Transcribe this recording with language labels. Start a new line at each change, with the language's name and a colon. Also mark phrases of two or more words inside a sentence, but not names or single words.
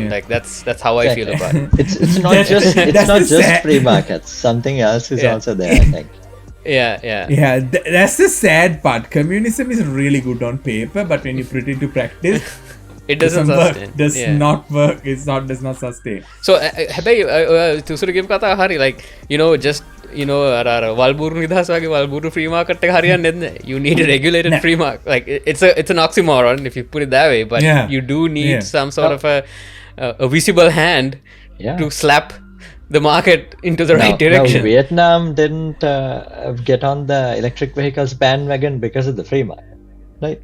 English: Like that's how I feel about it. It's not just free markets, something else is also there, I think. That's the sad part. Communism is really good on paper, but when you put it into practice, it doesn't sustain. Does not work. Does not sustain.
Sinhala: So හැබැයි Tisura game කතා හරි,
English: like just
Sinhala: අර වල්බුරු නිදහස වගේ වල්බුරු
English: free market
Sinhala: එක හරියන්නේ නැහැ.
English: You need a regulated free market. Like it's an oxymoron if you put it that way, but you do need some sort of a visible hand to slap the market into the right direction. Vietnam didn't get on the electric vehicles bandwagon because of the free market, right?